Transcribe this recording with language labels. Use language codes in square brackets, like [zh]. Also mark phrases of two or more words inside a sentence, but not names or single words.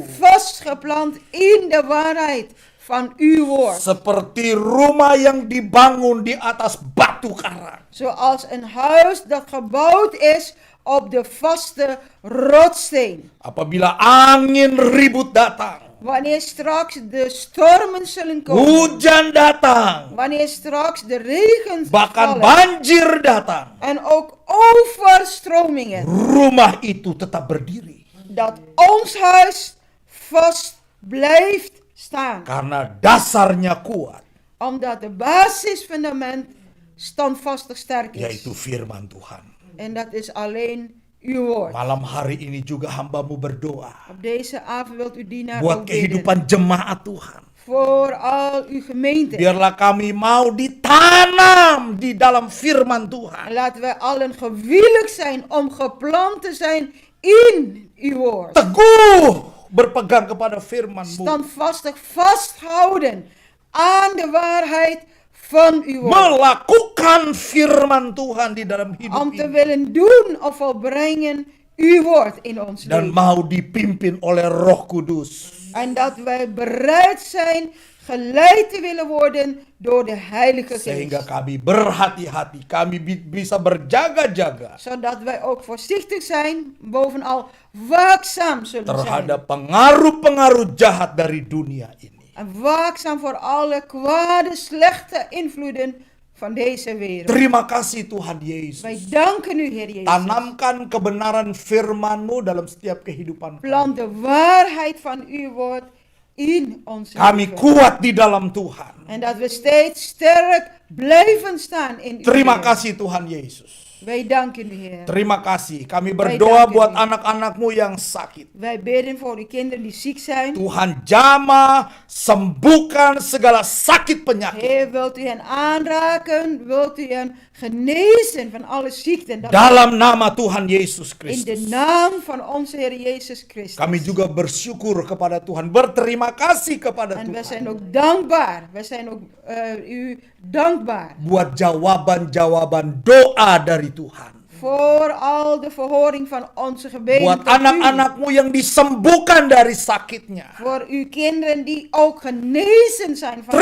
[nl] Vastgeplant in de waarheid van uw woord. [id] Seperti rumah yang dibangun di atas batu karang. [nl] Zoals een huis dat gebouwd is op de vaste rotssteen. [id] Apabila angin ribut datang, [nl] Wanneer straks de stormen zullen komen. [id] hujan datang, [nl] Wanneer straks de regen [id] bahkan [nl] vallen. [id] banjir datang, [nl] En ook overstromingen. [id] rumah itu tetap berdiri. [nl] Dat ons huis vast blijft staan. [id] Karena dasarnya kuat, [nl] Omdat de basisfundament standvastig sterk is. [id] yaitu firman Tuhan. [nl] En dat is alleen uw woord. [id] Malam hari ini juga hamba-Mu berdoa [nl] Op deze avond wilt u dienaar [id] buat [nl] ook bidden. [id] kehidupan jemaat Tuhan. [nl] Voor al uw gemeente. [id] Biarlah kami mau ditanam di dalam firman [nl] En [id] Tuhan. [nl] laten wij allen gewillig zijn om geplant te zijn in uw woord. [id] Teguh berpegang kepada firman-Mu. [nl] Standvastig vasthouden aan de waarheid van uw woord. [id] Melakukan firman Tuhan di dalam hidup [nl] Om te [id] ini. [nl] willen doen of volbrengen uw woord in ons [id] Dan [nl] leven. [id] mau dipimpin oleh Roh Kudus. [nl] En dat wij bereid zijn geleid te willen worden door de Heilige [id] Sehingga [nl] Geest. [id] kami berhati-hati. Kami bisa berjaga-jaga [nl] Zodat wij ook voorzichtig zijn, bovenal waakzaam zullen zijn. [id] terhadap pengaruh-pengaruh jahat dari dunia ini. [nl] En waakzaam voor alle kwade, slechte invloeden van deze wereld. [id] Terima kasih Tuhan Yesus. [nl] Wij danken u, Heer Jezus. [id] Tanamkan kebenaran firman-Mu dalam setiap kehidupan [nl] Plant [id] kami. [nl] de waarheid van uw woord in ons [id] Kami [nl] leven. [id] kuat di dalam Tuhan. [nl] En dat we steeds sterk blijven staan in uw [id] Terima [nl] Heer. [id] kasih Tuhan Yesus. [nl] Wij danken u, Heer. [id] Terima kasih. Kami [nl] Wij [id] berdoa [nl] danken [id] buat [nl] u. [id] anak-anak-Mu yang sakit. [nl] Wij bidden voor uw kinderen die ziek zijn. [id] Tuhan jamah, sembuhkan segala sakit penyakit. [nl] Heer, wilt u hen aanraken? Wilt u hen genezen van alle ziekten? Dat [id] Dalam nama Tuhan Yesus [nl] in de [id] Kristus. [nl] naam van onze Heer Jezus Christus. [id] Kami juga bersyukur kepada Tuhan. Berterima kasih kepada [nl] En we zijn [id] Tuhan. [nl] ook dankbaar. We zijn ook u dankbaar. [id] Buat jawaban-jawaban doa dari Tuhan. [nl] Voor al de verhoring van onze gebeden. [id] Buat [nl] tot u. [id] anak-anak-Mu yang disembuhkan dari sakitnya. [nl] Voor uw kinderen die ook genezen zijn van